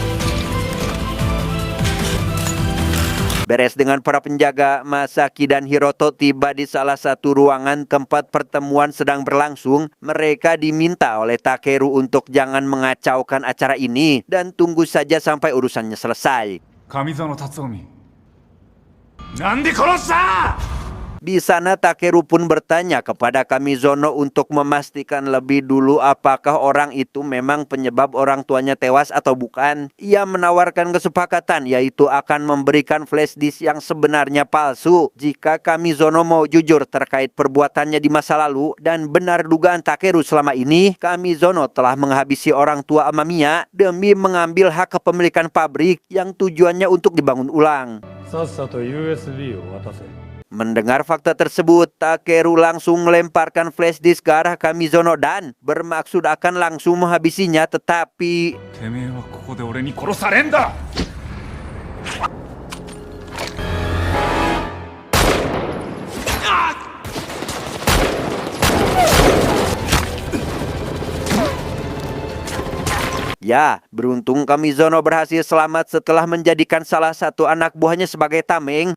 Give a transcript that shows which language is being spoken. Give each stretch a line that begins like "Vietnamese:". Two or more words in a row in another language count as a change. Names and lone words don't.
Indonesian: Beres dengan para penjaga, Masaki dan Hiroto tiba di salah satu ruangan tempat pertemuan sedang berlangsung. Mereka diminta oleh Takeru untuk jangan mengacaukan acara ini dan tunggu saja sampai urusannya selesai.
Japanese: 上園辰臣なんで殺した
Indonesian: Di sana Takeru pun bertanya kepada Kamizono untuk memastikan lebih dulu apakah orang itu memang penyebab orang tuanya tewas atau bukan. Ia menawarkan kesepakatan yaitu akan memberikan
English: flash disk
Indonesian: yang sebenarnya palsu jika Kamizono mau jujur terkait perbuatannya di masa lalu dan benar dugaan Takeru selama ini. Kamizono telah menghabisi orang tua Amamiya demi mengambil hak kepemilikan pabrik yang tujuannya untuk dibangun ulang.
Japanese: さっさと USB を渡せ。
Indonesian: Mendengar fakta tersebut, Takeru langsung melemparkan
English: flash disk
Indonesian: ke arah Kamizono dan bermaksud akan langsung menghabisinya, tetapi
Japanese: てめえはここで俺に殺されんだ
Indonesian: ya, beruntung Kamizono berhasil selamat setelah menjadikan salah satu anak buahnya sebagai tameng.